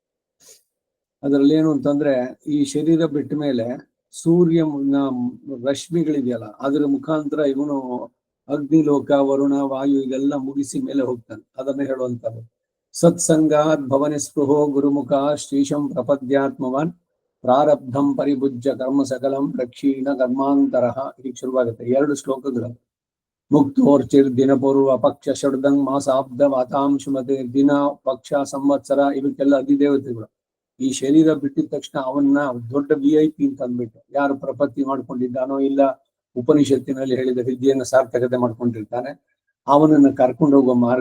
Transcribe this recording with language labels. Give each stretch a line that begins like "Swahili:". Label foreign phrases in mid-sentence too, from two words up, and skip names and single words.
Kannada: ಅದರಲ್ಲಿ ಏನು ಅಂತಂದ್ರೆ ಈ ಶರೀರ ಬಿಟ್ಟ ಮೇಲೆ ಸೂರ್ಯನ ರಶ್ಮಿಗಳಿದೆಯಲ್ಲ ಅದರ ಮುಖಾಂತರ ಇವನು ಅಗ್ನಿಲೋಕ ವರುಣ ವಾಯು ಇದೆಲ್ಲ ಮುಗಿಸಿ ಮೇಲೆ ಹೋಗ್ತಾನೆ. ಅದನ್ನ ಹೇಳುವಂಥದ್ದು.
Sanskrit: ಸತ್ಸಂಗಾತ್ ಭವನ ಸ್ಪೃಹೋ ಗುರುಮುಖ ಶ್ರೀಶಂ ಪ್ರಪದ್ಯಾತ್ಮವಾನ್ ಪ್ರಾರಬ್ಧಂ ಪರಿಭುಜ್ಯ ಕರ್ಮ ಸಕಲಂ ಪ್ರಕ್ಷೀಣ ಕರ್ಮಾಂತರ.
Kannada: ಹೀಗೆ ಶುರುವಾಗುತ್ತೆ 2 ಶ್ಲೋಕಗಳು.
Sanskrit: ಮುಕ್ತೋರ್ಚಿರ್ ದಿನಪೂರ್ವ ಪಕ್ಷ ಷಡ್ದಂಗ್ ಮಾಸಾಬ್ದ ವಾತಾಂಶುಮತೆ.
Kannada: ದಿನ ಪಕ್ಷ ಸಂವತ್ಸರ ಇವಕ್ಕೆಲ್ಲ ಅಧಿದೇವತೆಗಳು. ಈ ಶರೀರ ಬಿಟ್ಟಿದ ತಕ್ಷಣ ಅವನ್ನ ದೊಡ್ಡ VIP ಅಂತ ಅಂದ್ಬಿಟ್ಟು ಯಾರು ಪ್ರಪತ್ತಿ ಮಾಡ್ಕೊಂಡಿದ್ದಾನೋ ಇಲ್ಲ ಉಪನಿಷತ್ತಿನಲ್ಲಿ ಹೇಳಿದ ವಿದ್ಯೆಯನ್ನು ಸಾರ್ಥಕತೆ ಮಾಡ್ಕೊಂಡಿರ್ತಾನೆ ಅವನನ್ನ ಕರ್ಕೊಂಡು ಹೋಗುವ ಮಾರ್ಗ.